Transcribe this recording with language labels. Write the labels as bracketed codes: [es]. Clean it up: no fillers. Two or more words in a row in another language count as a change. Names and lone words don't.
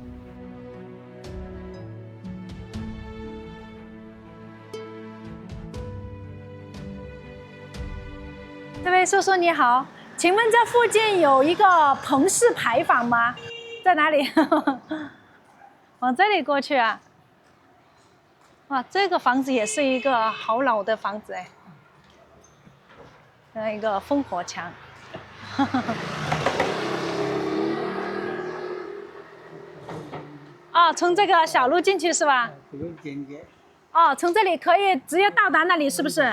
[zh] 这位叔叔你好，請問這附近有一個彭氏牌坊嗎？在哪裡？往這裡過去啊。哇，這個房子也是一個好老的房子哎，那一個烽火牆。哦，從這個小路進去是吧？哦，從這裡可以直接到達那裡是不是？